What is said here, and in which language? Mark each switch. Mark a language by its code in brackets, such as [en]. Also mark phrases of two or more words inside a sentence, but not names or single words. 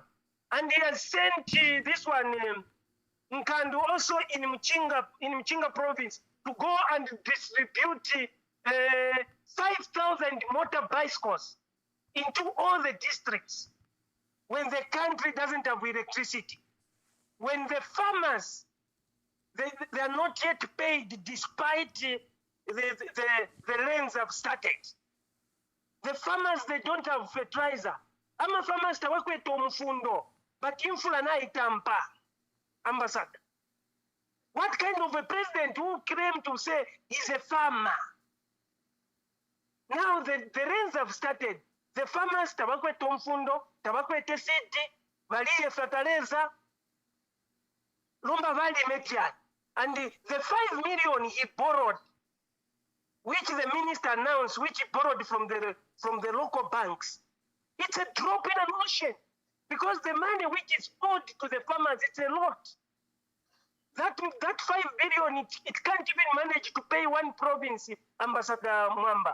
[en] And he has sent this one, Nkandu, also in Mchinga province, to go and distribute 5,000 motor bicycles into all the districts when the country doesn't have electricity. When the farmers, they are not yet paid despite the rains have started. The farmers, they don't have fertilizer. [bem] Ama farmers tawakweta omufundo, but infula na itampa, [en] Ambassador. What kind of a president who claimed to say he's a farmer? Now the rains have started. The farmers [bem] tawakweta omufundo, tawakweta seed, baliye fertilizer, lumba vali metia. [en] And the 5 million he borrowed, which the minister announced, which he borrowed from the local banks, it's a drop in an ocean, because the money which is owed to the farmers, it's a lot. That 5 billion, it can't even manage to pay one province, Ambassador Mwamba.